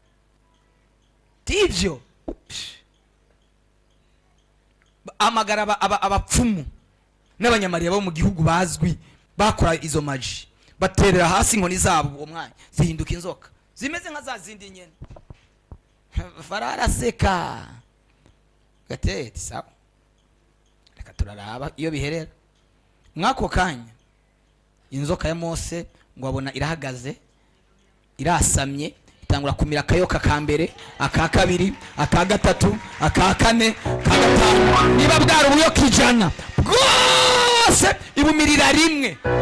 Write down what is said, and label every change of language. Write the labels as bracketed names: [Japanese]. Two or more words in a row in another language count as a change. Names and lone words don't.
[Rundi] Tivyo amagara abapfumu n'abanyamariya bo mu gihugu bazwi bakora izo maji, baterera hasi inkoni zabo uwo mwanya zihinduka inzoka zimeze nka za zindi nyene. Farao araseka gatete sawa, reka turaraba iyo biherera. Mwako kanya inzoka ya Mose ngo abona irahagaze, irasamye, itangura kumira akayoka ka mbere, aka kabiri, aka gatatu, aka kane, aka gatanu. Niba bwari ubuyoka 100 bwose ibumirira rimwe.